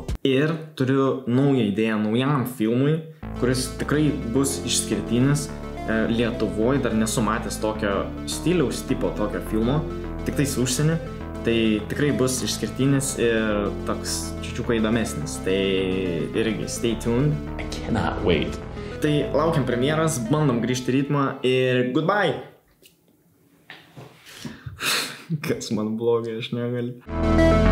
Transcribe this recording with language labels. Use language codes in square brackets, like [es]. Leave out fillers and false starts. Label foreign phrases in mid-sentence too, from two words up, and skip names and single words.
[lt] Ir turiu naują idėją naujam filmui, kuris tikrai bus išskirtinis. Lietuvoje dar nesu matęs tokio stiliaus tipo tokio filmo, tik tais užsienį. Tai tikrai bus išskirtinis ir toks čiučiuko įdomesnis. Tai irgi [en] stay tuned. I cannot wait. [lt] Tai laukiam premjeras, bandom grįžti ritmą ir goodbye! Kas man blogai, aš negaliu.